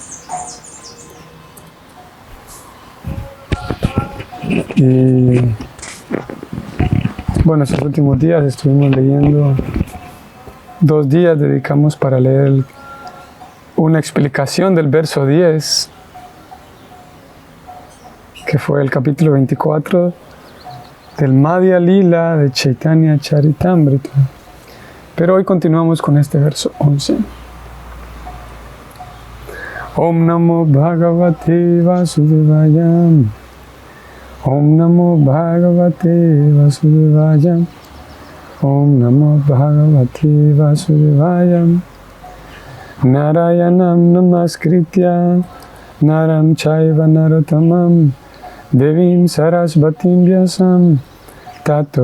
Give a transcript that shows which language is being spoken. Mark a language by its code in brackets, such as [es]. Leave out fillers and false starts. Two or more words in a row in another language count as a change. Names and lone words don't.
[es] Y bueno, estos últimos días estuvimos leyendo, 2 días dedicamos para leer una explicación del verso 10, que fue el capítulo 24 del Madhya Lila de Chaitanya Charitamrita. Pero hoy continuamos con este verso 11. [sa] ॐ नमो भगवते वासुदेवाय. ॐ नमो भगवते वासुदेवाय. ॐ नमो भगवते वासुदेवाय. नारायणं नमस्कृत्य नरं चैव नरोत्तमम् देवीं सरस्वतीं व्यासं ततो